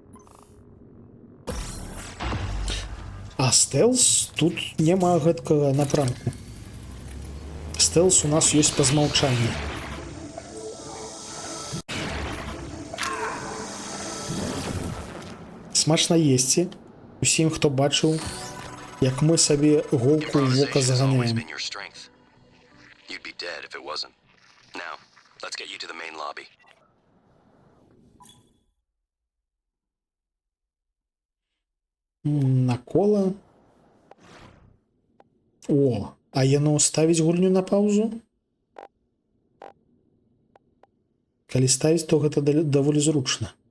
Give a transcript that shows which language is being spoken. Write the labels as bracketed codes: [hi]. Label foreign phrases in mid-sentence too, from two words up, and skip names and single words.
[be] А стэлс тут няма гэткага напрамку. Стэлс у нас ёсць па змаўчанні. Смачна есці усім, хто бачыў, як мы сабе голку ў вока [en] Improvisation has always [be] заганяем. [en] been your strength. You'd be dead if it wasn't. Now, let's get you to the main lobby. [be] На кола. О, а яно ставіць гульню на паузу? Калі ставіць, то гэта даволі зручна.